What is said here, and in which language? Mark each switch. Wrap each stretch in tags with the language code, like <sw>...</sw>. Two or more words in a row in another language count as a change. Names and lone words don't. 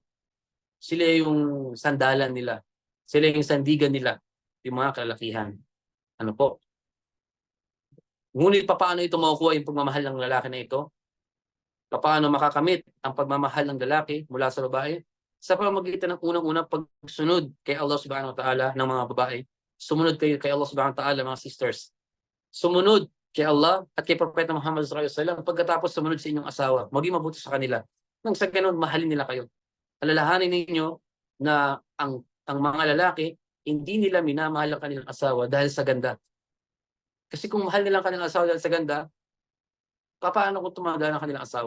<tl>Sila yung sandalan nila. Sila yung sandigan nila. Yung mga kalalakihan. Ano po? Ngunit paano ito makukuha yung pagmamahal ng lalaki na ito? Paano makakamit ang pagmamahal ng lalaki mula sa babae? Sa pamamagitan ng unang-unang pagsunod kay Allah</tl> <ar>سبحانه وتعالى</ar> <tl>ng mga babae. Sumunod kayo kay Allah</tl> <ar>سبحانه وتعالى,</ar> <tl>mga sisters. Sumunod kay Allah at kay Propeta Muhammad</tl> <ar>صلى الله عليه وسلم</ar> <tl>pagkatapos sumunod sa inyong asawa. Maging mabuti sa kanila. Nang sa ganun, mahalin nila kayo. Alalahanin ninyo na ang mga lalaki, hindi nila minamahal ang kanilang asawa dahil sa ganda. Kasi kung mahal nila ang kanilang asawa dahil sa ganda, paano kung tumagal ang kanilang asawa?</tl>